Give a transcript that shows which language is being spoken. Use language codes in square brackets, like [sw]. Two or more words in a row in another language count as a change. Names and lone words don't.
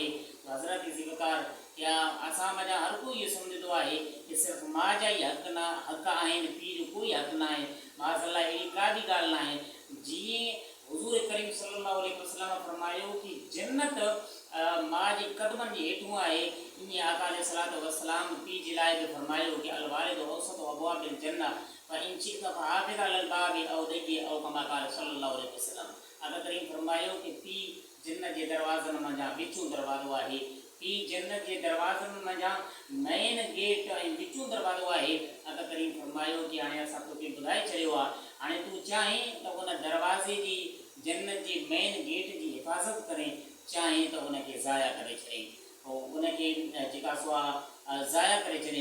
[sd] हज़रत ज़िबकार या असां मञा हर कोई इहो सम्झंदो आहे कि सिर्फ़ु माउ जा ई हक़ आहिनि, पीउ जो कोई हक़ न आहे। माज़अल्लाह अहिड़ी का बि ॻाल्हि न आहे। जीअं हुज़ूर करीम [ar] صلى الله عليه وسلم [sd] फरमायो कि जन्नत माउ जे कदमनि जे हेठों आहे, ईअं आका [ar] عليه الصلاة والسلام [sd] पीउ जे लाइ बि फरमायो कि [ar] الوالد أوسط أبواب الجنة فإن شئت فحافظ على الباب أو ضيع أو كما قال صلى الله عليه وسلم. [sd] आका करीम फरमायो कि पीउ जन्नत जे दरवाज़नि मंझां विचूं दरवाज़ो आहे। पीउ जन्नत जे दरवाज़नि मंझां [en] main gate [sd] ऐं विचूं दरवाज़ो आहे। आका करीम फरमायो कि हाणे असां तोखे ॿुधाए छॾियो आहे, हाणे तूं चाहीं त उन दरवाज़े जी जन्नत जे [en] main gate [sd] जी हिफ़ाज़त करें, चाहे तो उनके ज़ाया करे छॾे, पोइ उनखे जेका सो आहे ज़ाया करे छॾे।